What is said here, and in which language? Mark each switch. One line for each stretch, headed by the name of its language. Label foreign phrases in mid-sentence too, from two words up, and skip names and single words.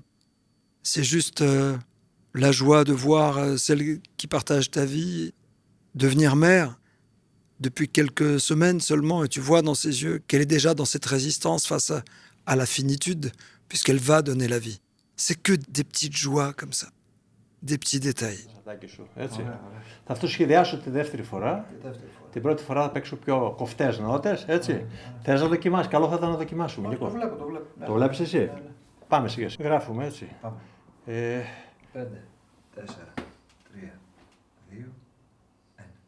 French: C'est juste la joie de voir celle qui partage ta vie devenir mère depuis quelques semaines seulement, et tu vois dans ses yeux qu'elle est déjà dans cette résistance face à la finitude, puisqu'elle va donner la vie. C'est que des petites joies comme ça, des petits détails.
Greek: Θα αυτό σχεδιάσω τη δεύτερη φορά. Την πρώτη φορά θα παίξω πιο κοφτές νότες, έτσι. Θες να δοκιμάσεις, καλό θα ήταν να δοκιμάσουμε. Το βλέπω. Το βλέπεις εσύ. Πάμε σιγά. Γράφουμε, έτσι. 5, 4, 3, 2, 1.